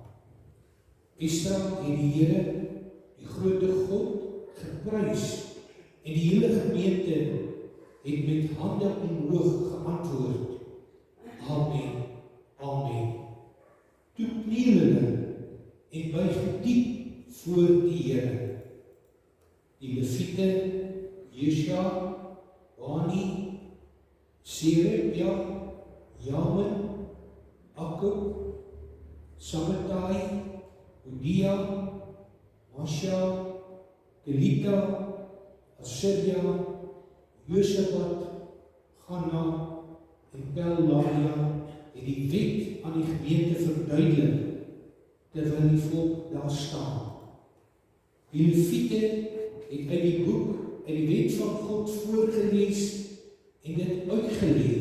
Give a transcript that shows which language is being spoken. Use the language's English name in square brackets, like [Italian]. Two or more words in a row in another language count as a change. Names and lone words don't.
[Afrikaans] Esdra het die Here, die groot God, geprys en die hele gemeente het met hande omhoog geantwoord. Amen, amen. Toe kniel hulle en buig diep voor die Here. Die Lewiete, Jesja, Bani, Serebja, Jamin, Akub, Sabbatai, Udia, Masha, Kelita, Asiria, Josaphat, Ganna en Pelagia het die wet aan die gemeente verduidelik, terwyl die volk daar staan. Die Lewiete het uit die boek, uit die wet van God voorgelees en dit uitgeleer.